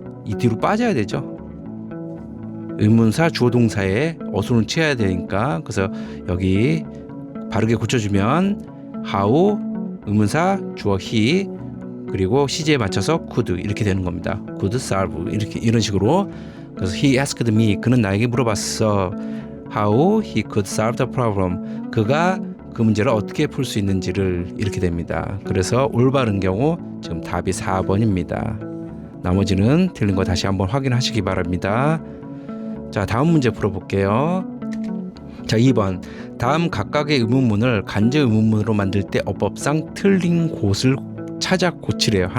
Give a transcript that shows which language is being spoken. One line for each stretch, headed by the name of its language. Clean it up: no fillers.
Korean: 이 뒤로 빠져야 되죠. 의문사 주어 동사에 어순을 취해야 되니까. 그래서 여기 바르게 고쳐주면 how 의문사 주어 he 그리고 시제에 맞춰서 could 이렇게 되는 겁니다. could solve 이렇게 이런 식으로. 그래서
English: he asked me.
Korean: 그는 나에게 물어봤어.
English: how he could solve the problem.
Korean: 그가 그 문제를 어떻게 풀 수 있는지를 이렇게 됩니다. 그래서 올바른 경우 지금 답이 4번입니다. 나머지는 틀린 거 다시 한번 확인하시기 바랍니다. 자, 다음 문제 풀어볼게요. 자, 2번. 다음 각각의 의문문을 간접 의문문으로 만들 때 어법상 틀린 곳을 찾아 고치래요.